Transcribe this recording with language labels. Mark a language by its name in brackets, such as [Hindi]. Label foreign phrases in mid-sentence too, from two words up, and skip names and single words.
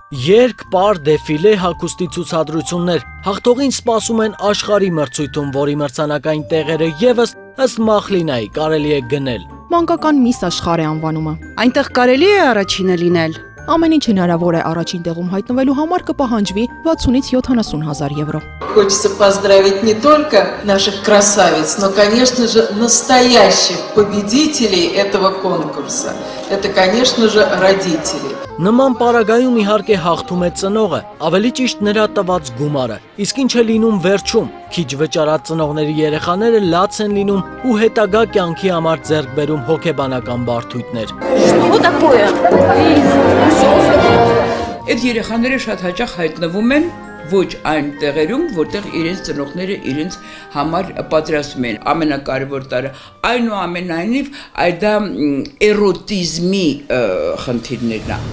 [Armenian] Երգ, պար, դեֆիլե, հագուստի ցուցադրություններ, հաղթողին սպասում են աշխարհի մրցույթում, որի մրցանակային տեղերը եւս ըստ Մախլինայի կարելի է գնել։ Մանկական միս աշխարհ է անվանումը։ Այնտեղ կարելի է առաջինը լինել։ Ամեն ինչ հնարավոր է առաջին տեղում հայտնվելու համար կպահանջվի 60-ից 70 հազար եվրո։ [Russian] Хочется поздравить не только наших красавиц, но, конечно же, настоящих победителей этого конкурса. Это, конечно же, родители. [Armenian] Նման պարագայում իհարկե հաղթում է ծնողը, ավելի ճիշտ նրա տված գումարը, իսկ ինչ է լինում վերջում, քիչ վճարած ծնողների երեխաները լաց են լինում ու հետագա կյանքի համար ձեռք բերում հոգեբանական բարդույթներ։ Այդ երեխաները շատ հաճախ հայտնվում են ոչ այն տեղերում, որտեղ իրենց ծնողները իրենց համար պատրաստում են։ Ամենակարևոր տարը այնուամենայնիվ այդ էրոտիզմի խնդիրներն է։